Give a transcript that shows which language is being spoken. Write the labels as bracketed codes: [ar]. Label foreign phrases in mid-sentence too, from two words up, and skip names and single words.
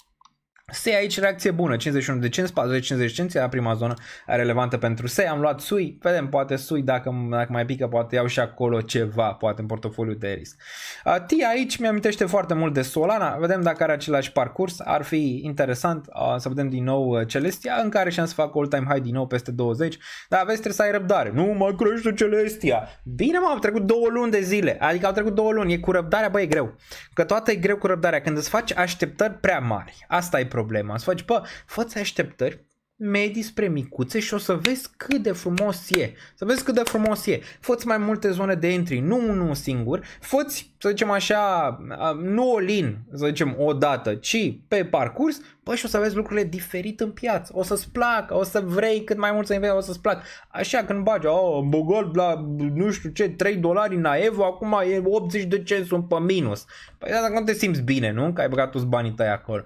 [ro] SEI aici reacție bună, 51 de cenți, 40-50 de cenți, era prima zonă relevantă pentru SEI, am luat SUI, vedem, poate SUI dacă mai pică, poate iau și acolo ceva, poate în portofoliu de risc. TIA aici mi-amintește foarte mult de Solana, vedem dacă are același parcurs, ar fi interesant să vedem din nou Celestia, în care și-am să fac [en] all-time high [ro] din nou peste 20, dar aveți, trebuie să ai răbdare, nu mai crește Celestia. Bine mă, au trecut 2 luni de zile, adică au trecut 2 luni, e cu răbdarea, bă, e greu, că toată e greu cu răbdarea, când îți faci așteptări prea mari, asta e problema, să faci, bă, fă-ți așteptări medii spre micuțe și o să vezi cât de frumos e. Să vezi cât de frumos e. Fă-ți mai multe zone de entry, nu unul singur. Fă-ți, să zicem așa, nu all-in, să zicem o dată, ci pe parcurs, bă, și o să vezi lucrurile diferit în piață. O să-ți placă, o să vrei cât mai mult să investi, o să-ți placă. Așa când bagi, am băgat la, nu știu ce, $3 în Aevo, acum e 80 de cenți pe minus. Păi dacă nu te simți bine, nu? Că ai băgat toți banii tăi acolo.